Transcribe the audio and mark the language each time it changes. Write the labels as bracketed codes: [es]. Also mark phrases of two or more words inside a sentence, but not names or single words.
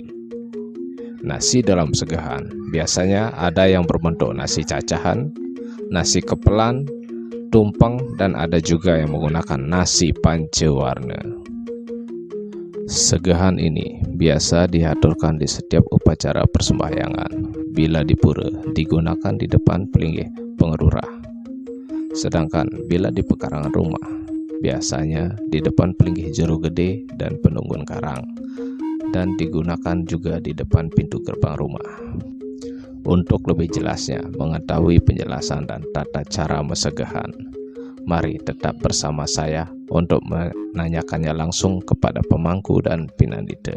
[id] Nasi dalam segahan biasanya ada yang berbentuk nasi cacahan, nasi kepelan, tumpeng, dan ada juga yang menggunakan nasi pancewarna. Segahan ini biasa diaturkan di setiap upacara persembahyangan. Bila di pura, digunakan di depan pelinggih pengerurah. Sedangkan bila di pekarangan rumah, biasanya di depan pelinggih jero gede dan penunggun karang, dan digunakan juga di depan pintu gerbang rumah. Untuk lebih jelasnya mengetahui penjelasan dan tata cara mesegahan, mari tetap bersama saya untuk menanyakannya langsung kepada pemangku dan pinandita.